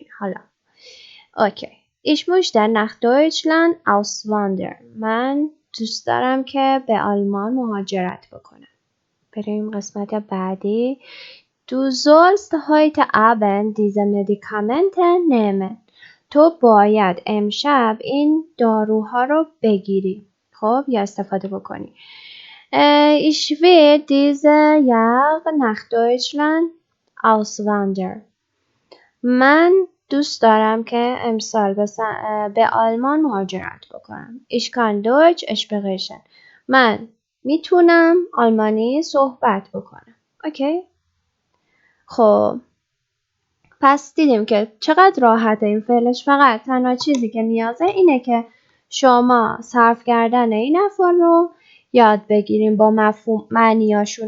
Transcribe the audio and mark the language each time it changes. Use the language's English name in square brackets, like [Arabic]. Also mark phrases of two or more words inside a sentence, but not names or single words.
[Persian] حالا اوکی. [German] Ich möchte nach Deutschland auswandern. [Persian] من دوست دارم که به آلمان مهاجرت بکنم. بریم قسمت بعدی. [German] Du sollst heute Abend diese Medikamente nehmen. [Persian] تو باید امشب این داروها رو بگیری. خب یا استفاده بکنی. [German] Ich will diese Jahr nach Deutschland auswandern. [Persian] من دوست دارم که امسال به آلمان مهاجرت بکنم. [German] Ich kann Deutsch sprechen. [Persian] من میتونم آلمانی صحبت بکنم. اوکی؟ خب پس دیدیم که چقدر راحته این فعلش. فقط تنها چیزی که نیازه اینه که شما صرف کردن این افعال رو یاد بگیریم با مفهوم معنیاشونو.